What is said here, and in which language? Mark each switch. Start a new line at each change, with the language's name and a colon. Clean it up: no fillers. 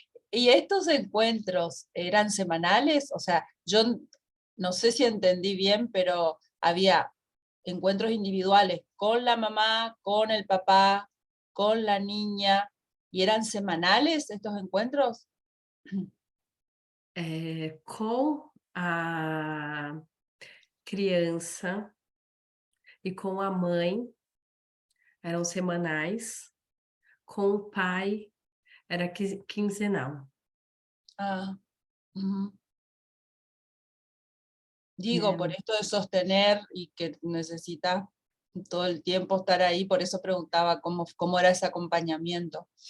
Spanish: ¿Y estos encuentros eran semanales? O sea, yo no sé si entendí bien, pero había encuentros individuales con la mamá, con el papá, con la niña, ¿y eran semanales estos encuentros?
Portuguese: Com a criança e com a mãe eram semanais, com o pai era quinzenal.
Spanish: Ah, digo, por esto de sostener y que necesitas todo el tiempo estar ahí, por eso preguntaba cómo era ese acompañamiento.